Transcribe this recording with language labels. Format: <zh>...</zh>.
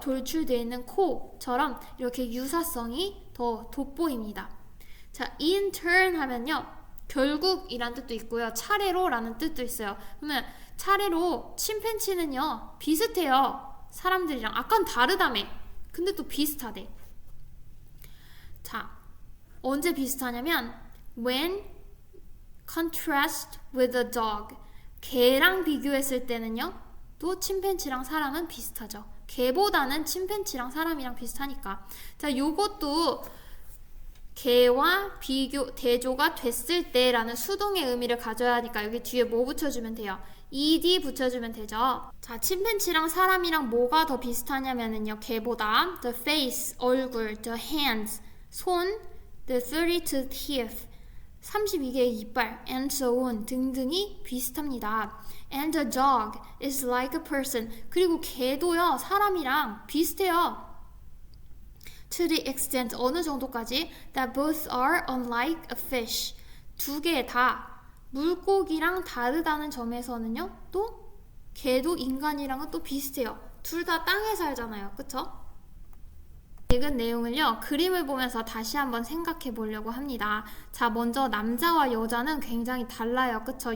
<ko>돌출돼 있는 코처럼 이렇게 유사성이 더 돋보입니다. 자,</ko> <en>in turn</en> <ko>하면요, 결국이란 뜻도 있고요, 차례로 라는 뜻도 있어요. 그러면 차례로 침팬지는요 비슷해요. 사람들이랑 아까는 다르다며. 근데 또 비슷하대. 자, 언제 비슷하냐면</ko> <en>when contrast with a dog.</en> <ko>개랑 비교했을 때는요 또 침팬지랑 사람은 비슷하죠. 개보다는 침팬지랑 사람이랑 비슷하니까. 자, 요것도 개와 비교, 대조가 됐을 때 라는 수동의 의미를 가져야 하니까 여기 뒤에 뭐 붙여주면 돼요? ed 붙여주면 되죠. 자, 침팬지랑 사람이랑 뭐가 더 비슷하냐면은요, 개보다 the face, 얼굴, the hands, 손,</ko> <en>the 32 teeth,</en> <ko>32개의 이빨,</ko> <en>and so on</en> <ko>등등이 비슷합니다.</ko> <en>And a dog is like a person.</en> <ko>그리고 개도요, 사람이랑 비슷해요.</ko> <en>To the extent,</en> <ko>어느 정도까지?</ko> <en>That both are unlike a fish.</en> <ko>두 개 다 물고기랑 다르다는 점에서는요, 또 개도 인간이랑은 또 비슷해요. 둘 다 땅에 살잖아요. 그쵸? 읽은 내용을요, 그림을 보면서 다시 한번 생각해 보려고 합니다. 자, 먼저 남자와 여자는 굉장히 달라요. 그쵸?</ko>